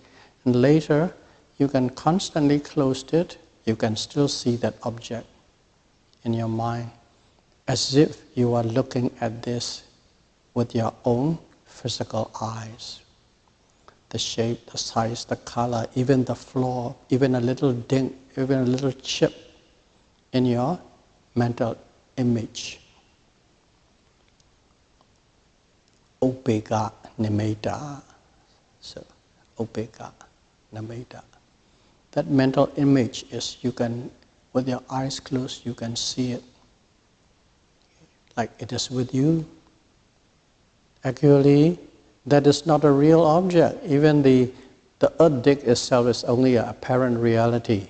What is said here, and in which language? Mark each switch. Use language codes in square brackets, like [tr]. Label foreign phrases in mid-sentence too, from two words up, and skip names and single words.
[en] And later, you can constantly close it, you can still see that object in your mind, as if you are looking at this with your own physical eyes. The shape, the size, the color, even the flaw, even a little dent, even a little chip in your mental image. [pi] Upeka nimitta. So, upeka nimitta. [en] That mental image is, you can, with your eyes closed, you can see it. Like it is with you. Actually, that is not a real object. Even the earth disk itself is only an apparent reality.